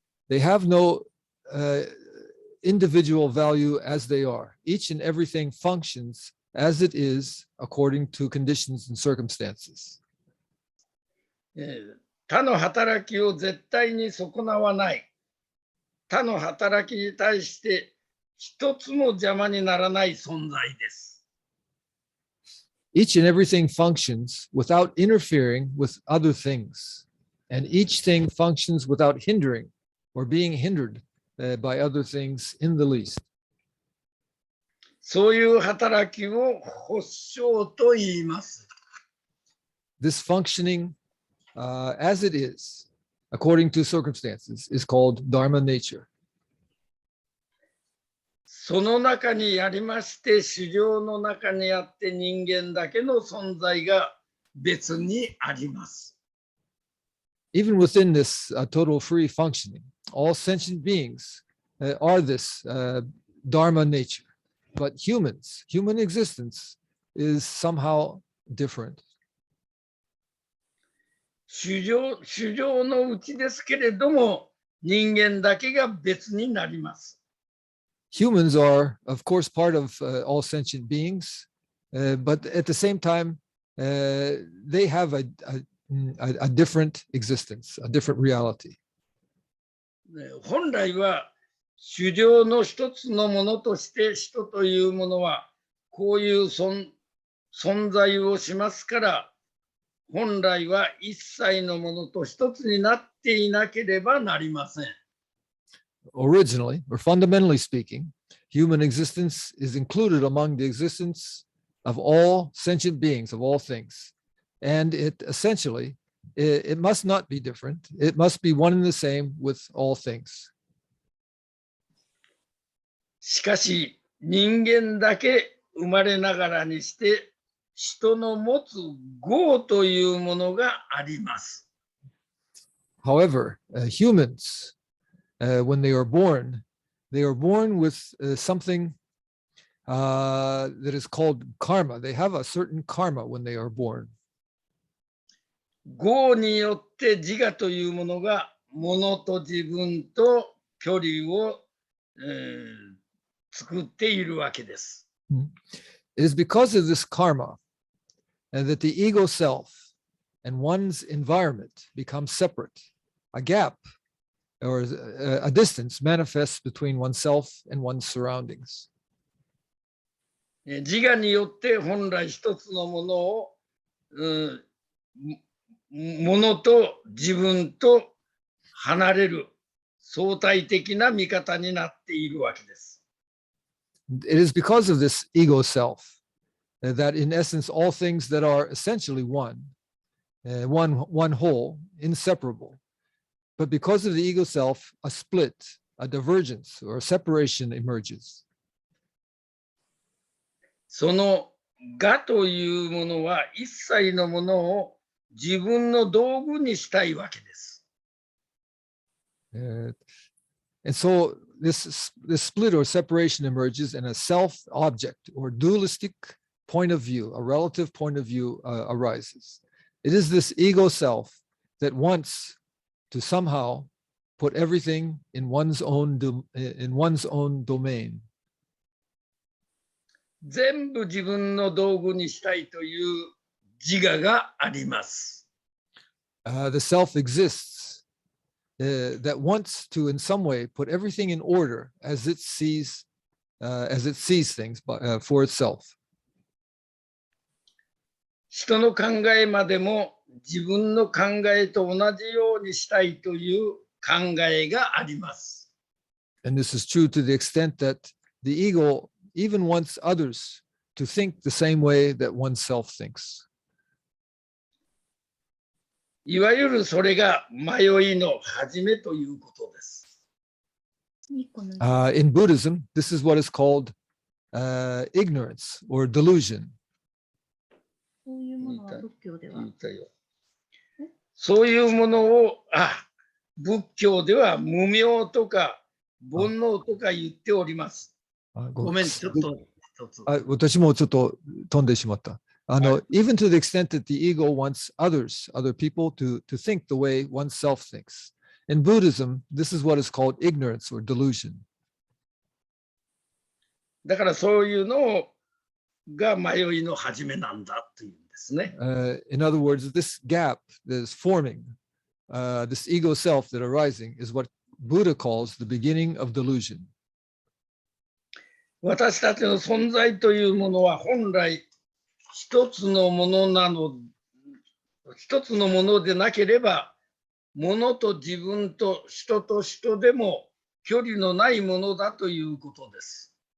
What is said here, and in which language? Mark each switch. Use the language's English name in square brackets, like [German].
[English] They have no individual value as they are. Each and everything functions as it is according to conditions and circumstances. [Japanese] 他の働きを絶対に損なわない。他の働きに対して一つも邪魔にならない存在です。 [English] Each and everything functions without interfering with other things, and each thing functions without hindering or being hindered by other things in the least. [Japanese] そういう働きを保証と言います。 [English] This functioning as it is, according to circumstances, is called Dharma Nature. [Japanese] その中にありまして、衆生の中にあって人間だけの存在が別にあります。 [English] Even within this total free functioning, all sentient beings are this Dharma nature. But human existence is somehow different. [Japanese] 衆生のうちですけれども、人間だけが別になります。 [English] Humans are, of course, part of all sentient beings, but at the same time, they have a different existence, a different reality. [Japanese] 本来は、衆生の一つのものとして人というものは、こういう存在をしますから、本来は一切のものと一つになっていなければなりません。 [English] Originally, or fundamentally speaking, human existence is included among the existence of all sentient beings, of all things. And it essentially, it must not be different. It must be one and the same with all things. [Japanese] しかし、人間だけ生まれながらにして、人の持つ業というものがあります。 [English] However, humans, when they are born with something that is called karma. They have a certain karma when they are born. [Japanese] 業によって自我というものが物と自分と距離を、作っているわけです。 [English] It is because of this karma that the ego self and one's environment become separate. A gap or a distance manifests between oneself and one's surroundings. [Japanese] 自我によって本来一つのものを、ものと自分と離れる相対的な見方になっているわけです。 [English] It is because of this ego self that in essence all things that are essentially one whole, inseparable. But because of the ego self, a split, a divergence, or a separation emerges. [Japanese] その我というものは一切のものを自分の道具にしたいわけです。 [English] And so this split or separation emerges and a self-object or dualistic point of view, a relative point of view arises. It is this ego self that wants to somehow put everything in one's own domain. [Japanese] 全部自分の道具にしたいという自我があります。 [English] The self exists that wants to, in some way, put everything in order as it sees things for itself. [Japanese] 人の考えまでも自分の考えと同じようにしたいという考えがあります。 [English] And this is true to the extent that the ego even wants others to think the same way that oneself thinks. [Japanese] いわゆるそれが迷いの始めということです。 [English] In Buddhism, this is what is called ignorance or delusion. [Japanese] そういうものは仏教では。そういうものを、仏教では無明とか煩悩とか言っております。ごめん、ちょっと一つ。私もちょっと飛んでしまった。 [English] Even to the extent that the ego wants other people to think the way oneself thinks. In Buddhism, this is what is called ignorance or delusion. [Japanese] だからそういうのが迷いの始めなんだというんですね。 [English] In other words, this gap that is forming, this ego self that arising is what Buddha calls the beginning of delusion. [Japanese] 私たちの存在というものは本来一つのものでなければ、物と自分と人と人でも距離のないものだということです。